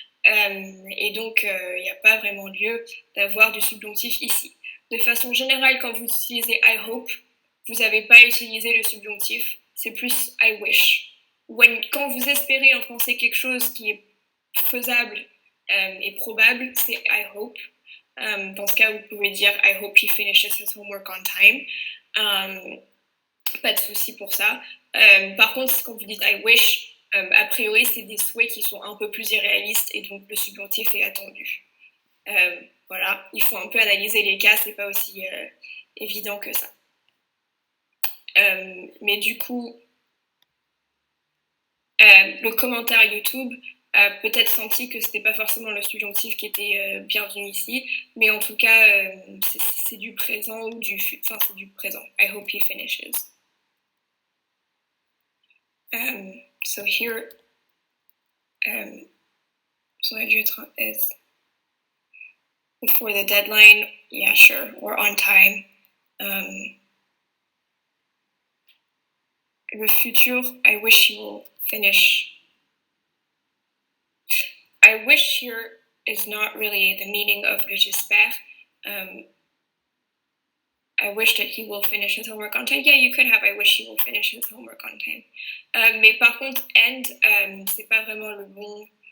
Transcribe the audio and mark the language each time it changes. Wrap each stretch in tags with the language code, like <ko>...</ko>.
<fr>Et donc, il n'y a pas vraiment lieu d'avoir du subjonctif ici. De façon générale, quand vous utilisez I hope, vous n'avez pas utilisé le subjonctif, c'est plus I wish. Quand vous espérez en français quelque chose qui est faisable et probable, c'est I hope. Dans ce cas, vous pouvez dire</fr> <en>I hope he finishes his homework on time.</en> <fr>Pas de souci pour ça. Par contre, quand vous dites I wish, a priori, c'est des souhaits qui sont un peu plus irréalistes et donc le subjonctif est attendu. Voilà, il faut un peu analyser les cas, c'est pas aussi évident que ça. Mais du coup, le commentaire YouTube a peut-être senti que c'était pas forcément le subjonctif qui était bienvenu ici, mais en tout cas, c'est du présent ou enfin, c'est du présent.</fr> <en>I hope he finishes. So here, so adjective is before the deadline, yeah, sure, or on time.</en> <fr>Le futur,</fr> <en>I wish he will finish. I wish here is not really the meaning of</en> <fr>le j'espère.</fr> <en>I wish that he will finish his homework on time. Yeah, you could have I wish he will finish his homework on time.</en> <fr>Mais par contre, end, c'est pas vraiment le bon.</fr>